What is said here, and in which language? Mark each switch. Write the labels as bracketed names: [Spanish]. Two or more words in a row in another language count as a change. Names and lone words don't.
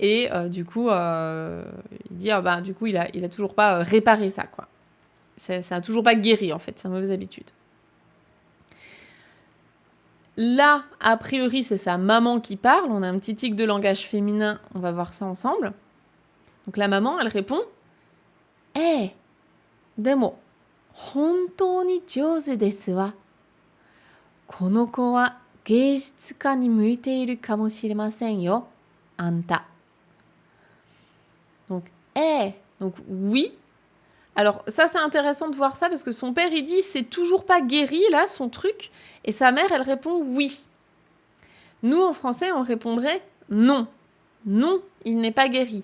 [French] Et du coup, il dit, du coup, il a toujours pas réparé ça, quoi. Ça a toujours pas guéri, en fait, sa mauvaise habitude. Là, a priori, c'est sa maman qui parle. On a un petit tic de langage féminin. On va voir ça ensemble. Donc la maman, elle répond « Eh, [Japanese] でも、本当に上手ですわ. この子は芸術家に向いているかもしれませんよ、あんた. [French] » Donc, donc oui. Alors ça, c'est intéressant de voir ça parce que son père, il dit « c'est toujours pas guéri, là, son truc. » Et sa mère, elle répond « oui. » Nous, en français, on répondrait « non. » Non, il n'est pas guéri.